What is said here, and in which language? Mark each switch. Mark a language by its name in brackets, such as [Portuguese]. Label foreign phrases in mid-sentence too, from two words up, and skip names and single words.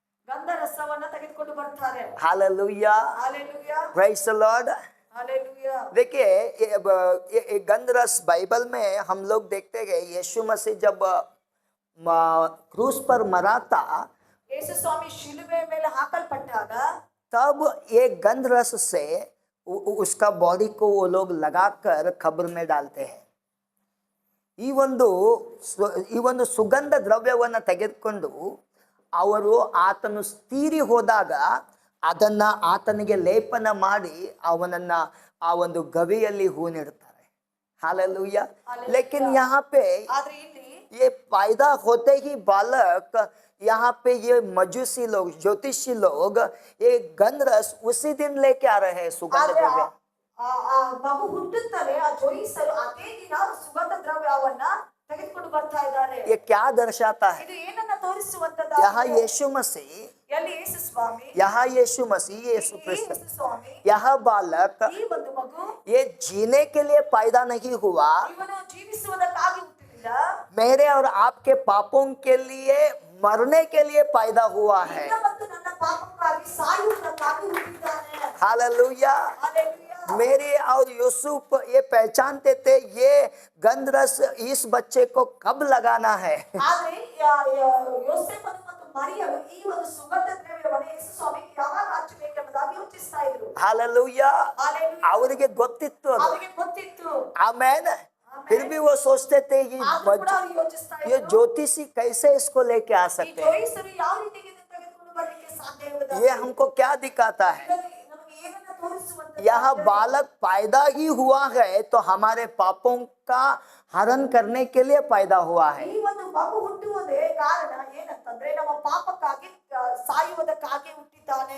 [Kannada] ಗಂಧರಸವನ್ನ ತೆಗೆದುಕೊಂಡು ಬರ್ತಾರೆ. [Hindi] हालेलुया, हालेलुया, [English] Praise the Lord. [Hindi] हालेलुया। देखिए ये गंधरस बाइबल में हम लोग देखते हैं यीशु मसीह जब क्रूस पर मरा था [Kannada] ಯೇಸು ಸ್ವಾಮಿ ಶಿಲುಬೆ ಮೇಲೆ ಹಾಕಲ್ಪಟ್ಟಾಗ [Hindi] तब ये गंधरस से उसका बॉडी को वो लोग लगाकर कब्र में डालते हैं। [Kannada] ಈ ಒಂದು ಸುಗಂಧ ದ್ರವ್ಯವನ್ನು ತೆಗೆದುಕೊಂಡು ಅವರು ಆತನು ತೀರಿ ಹೋದಾಗ ಅದನ್ನ ಆತನಿಗೆ ಲೇಪನ ಮಾಡಿ ಅವನನ್ನ ಆ ಒಂದು ಗವಿಯಲ್ಲಿ ಹೂಣಿಡ್ತಾರೆ। [Hindi] हालेलुया। लेकिन यहाँ पे [Kannada] ಆದ್ರೆ ಇಲ್ಲಿ [Hindi] ये पैदा होते ही बालक यहाँ पे ये मजूसी लोग ज्योतिषी लोग ये गंधरस उसी दिन लेके आ रहे हैं सुगंध [Kannada] ಆದ್ರೆ [Hindi] द्रव्य। [Kannada] ಆ ಮಗು ಹುಟ್ಟುತ್ತಲೇ ಆ ಜೋಯಿಸರು ಅದೇ ದಿನ ಸುಗಂಧ ದ್ರವ್ಯವನ್ನ ತೆಗೆದುಕೊಂಡು ಬರ್ತಾ ಇದ್ದಾರೆ. [Hindi] ये क्या दर्शाता है? [Kannada] ಇದು ಏನನ್ನ ತೋರಿಸುವಂತದ್ದು? [Hindi] यहाँ यीशु मसीह, [Kannada] ಎಲ್ಲಿ ಯೇಸು ಸ್ವಾಮಿ, [Hindi] यहाँ यीशु मसीह, यीशु क्रिस्त, [Kannada] ಯೇಸು ಸ್ವಾಮಿ [Hindi] यह बालक [Kannada] ಈ ಒಂದು ಮಗು [Hindi] ये जीने के लिए पैदा नहीं हुआ, [Kannada] ಇವನು ಜೀವಿಸುವುದಕ್ಕಾಗಿ ಹುಟ್ಟಿಲ್ಲ, [Hindi] मेरे और आपके पापों के लिए मरने के लिए पैदा हुआ है। [Kannada] ನಿನ್ನ ಮತ್ತು ನನ್ನ ಪಾಪಕ್ಕಾಗಿ ಸಾಯುವುದಕ್ಕಾಗಿ ಹುಟ್ಟಿದ್ದಾನೆ. [Hindi] हालेलुया। [Kannada] ಹಾಲೆಲೂಯಾ। [Hindi] मेरे और यूसुफ ये पहचानते थे ये गंधरस इस बच्चे को कब लगाना है। [Kannada] ಆದ್ರೆ ಯೋಸೇಫನು ಮತ್ತು ಮರಿಯಳು ಈ ಒಂದು ಸುಗಂಧ ದ್ರವ್ಯವನ್ನು ಯೇಸು ಸ್ವಾಮಿಗೆ ಯಾವಾಗ ಹಚ್ಚಬೇಕೆಂಬುದಾಗಿ ಯೋಚಿಸ್ತಾ ಇದ್ರು. [Hindi] हालेलुया। [Kannada] ಹಾಲೆಲೂಯಾ. ಅವರಿಗೆ ಗೊತ್ತಿತ್ತು ಅದು। ಅವರಿಗೆ ಗೊತ್ತಿತ್ತು. [Hindi] आमेन। फिर भी वो सोचते थे [Kannada] ಆದ್ರೂ ಕೂಡ ಅವ್ರು ಯೋಚಿಸ್ತಾ [Hindi] ये [Kannada] ಇದ್ರು, [Hindi] ज्योतिषी कैसे इसको लेके आ [Kannada] ಈ [Hindi] सकते हैं? [Kannada] ಜೋಯಿಸರು ಯಾವ ರೀತಿಗೆ ಇದನ್ನು ತೆಗೆದುಕೊಂಡು ಬರ್ಲಿಕ್ಕೆ ಸಾಧ್ಯ ಎಂಬುದಾಗಿ [Hindi] ये हमको क्या दिखाता है? [Kannada] ನಮಗೆ ಏನನ್ನ ತೋರಿಸುವಂತದ್ದು? [Hindi] यह बालक पैदा ही हुआ है तो हमारे पापों का हरण करने के लिए पैदा हुआ है। [Kannada] ಈ ಒಂದು ಮಗು ಹುಟ್ಟುವುದೇ ಕಾರಣ ಏನಂತಂದ್ರೆ ನಮ್ಮ ಪಾಪಕ್ಕಾಗಿ ಸಾಯುವುದಕ್ಕಾಗಿ ಹುಟ್ಟಿದ್ದಾನೆ.